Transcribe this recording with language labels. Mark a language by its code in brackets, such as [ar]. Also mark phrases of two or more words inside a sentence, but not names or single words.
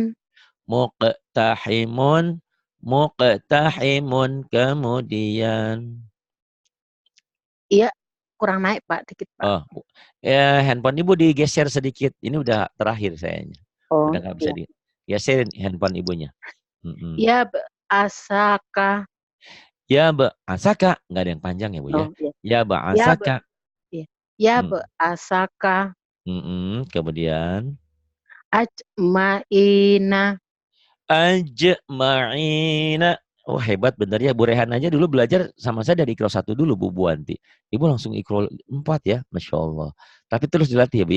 [ar] muqtahimun, muqtahimun, kemudian [id] Iya, kurang naik, Pak, dikit, Pak. oh, ya handphone ibu digeser sedikit. Ini udah terakhir sayanya. Oh, Udah nggak bisa iya. digeserin handphone ibunya. Ya, asaka. Ya asaka, nggak ada yang panjang ya bu ya. Oh, iya. Ya Ya, asaka. iya. Ya, Mm, asaka. kemudian Ajmaina. ajma'ina. Oh hebat bener ya Bu Rehan aja dulu belajar sama saya dari ikro 1 dulu Bu Buanti. Ibu langsung ikro 4 ya, [ar] Masya Allah. [id] Tapi terus dilatih ya Bu ya.